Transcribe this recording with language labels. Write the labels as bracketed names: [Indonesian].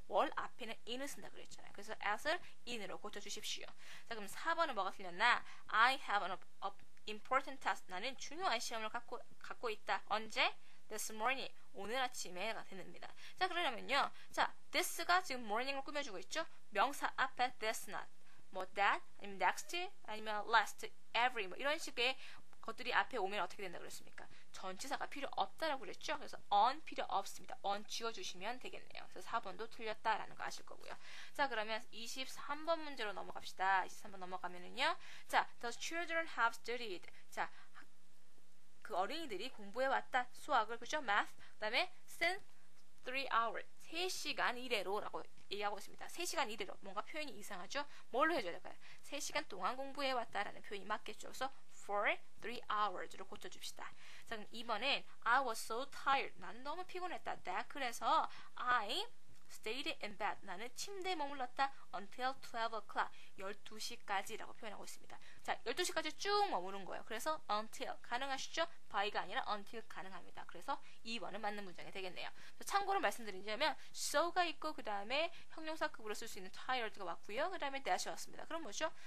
[Korean] 월 앞에는 in을 쓴다 그랬잖아요. 그래서 at을 in으로 고쳐주십시오. 자, 그럼 4번은 뭐가 틀렸나? [English] I have an important task. [Korean] 나는 중요한 시험을 갖고 있다. 언제? [English] This morning. [Korean] 오늘 아침에가 됩니다. 자, 그러려면요. 자, this가 지금 morning을 꾸며주고 있죠? 명사 앞에 this not. 뭐 that, 아니면 next, 아니면 last, every 뭐 이런 식의 것들이 앞에 오면 어떻게 된다 그랬습니까? 전치사가 필요 없다라고 그랬죠? 그래서 on 필요 없습니다. on 지워주시면 되겠네요. 그래서 4번도 틀렸다라는 거 아실 거고요. 자, 그러면 23번 문제로 넘어갑시다. 23번 넘어가면은요. [English] 자, the children have studied. [Korean] 자, 그 어린이들이 공부해왔다. 수학을, 그죠? math. 그 다음에 [English] since 3 hours. [Korean] 3시간 이래로라고 얘기하고 있습니다. 3시간 이래로. 뭔가 표현이 이상하죠? 뭘로 해줘야 될까요? 3시간 동안 공부해왔다라는 표현이 맞겠죠? 그래서 for 3 hours로 고쳐줍시다. 자, 그럼 2번은 [English] I was so tired. [Korean] 나는 너무 피곤했다. [English] That [Korean] 그래서 [English] I stayed in bed. [Korean] 나는 침대에 머물렀다. [English] Until 12 o'clock. [Korean] 12시까지라고 표현하고 있습니다. 자, 12시까지 쭉 머무른 거예요. 그래서 until 가능하시죠? by가 아니라 until 가능합니다. 그래서 2번은 맞는 문장이 되겠네요. 참고로 말씀드리자면 so가 있고 그 다음에 형용사급으로 쓸 수 있는 tired가 왔고요. 그 다음에 that이 왔습니다. 그럼 뭐죠?